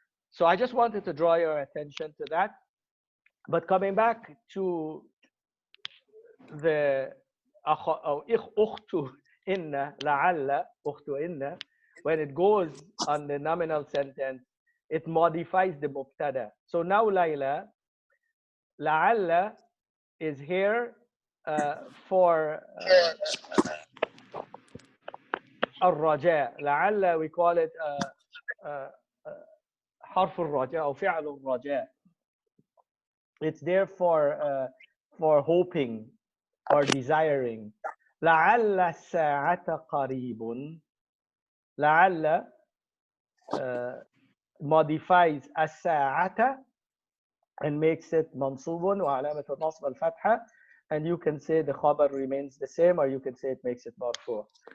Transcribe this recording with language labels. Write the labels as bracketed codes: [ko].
[en] So I just wanted to draw your attention to that. But coming back to the أخت إن [ar] لعل أخت إن, [en] when it goes on the nominal sentence, it modifies the mubtada. So now Layla, [ar] لعل is here for الرجاء. لعل [en] we call it [ar] حرف الرجاء أو فعل الرجاء. [en] It's there for hoping or desiring. [ar] لعل الساعة قريب. [en] لعل modifies الساعة and makes it [ar] منصوب وعلامة النصب الفتحة, [en] and you can say the khabar remains the same, or you can say it makes it marfu.